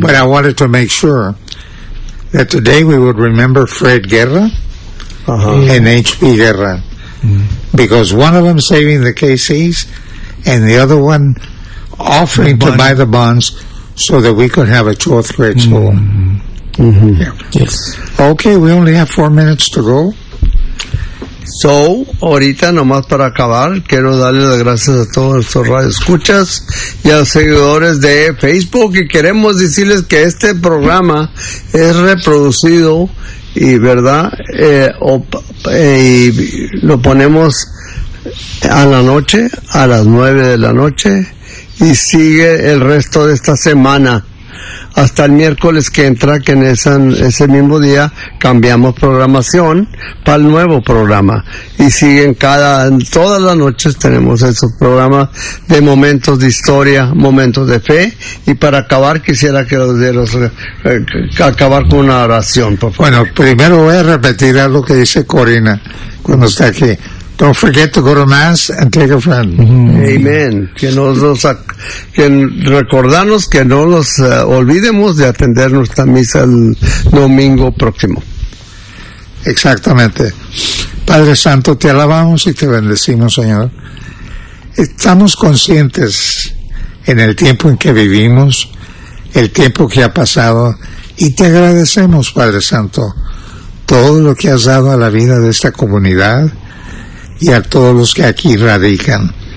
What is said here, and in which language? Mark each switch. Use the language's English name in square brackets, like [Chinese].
[English] But I wanted to make sure that today we would remember Fred Guerra and H.P. Guerra, because one of them saving the KCs and the other one offering to buy the bonds so that we could have a 12th grade school. Mm-hmm. Yeah. Yes. Okay, we only have 4 minutes to go. [Spanish] So, ahorita, nomás para acabar, quiero darle las gracias a todos los radioescuchas y a los seguidores de Facebook. Y queremos decirles que este programa es reproducido y, ¿verdad? Y lo ponemos a la noche, a las 9:00 p.m. Y sigue el resto de esta semana, hasta el miércoles que entra, que en ese mismo día cambiamos programación para el nuevo programa. Y siguen todas las noches tenemos esos programas de momentos de historia, momentos de fe. Y para acabar, quisiera que los dieras, acabar con una oración, por favor. Bueno, primero voy a repetir algo que dice Corina cuando está aquí. [English] Don't forget to go to Mass and take a friend. Amen. [Spanish] Recordarnos que no los olvidemos de atender nuestra misa el domingo próximo. Exactamente. Padre Santo, te alabamos y te bendecimos, Señor. Estamos conscientes en el tiempo en que vivimos, el tiempo que ha pasado, y te agradecemos, Padre Santo, todo lo que has dado a la vida de esta comunidad y a todos los que aquí radican.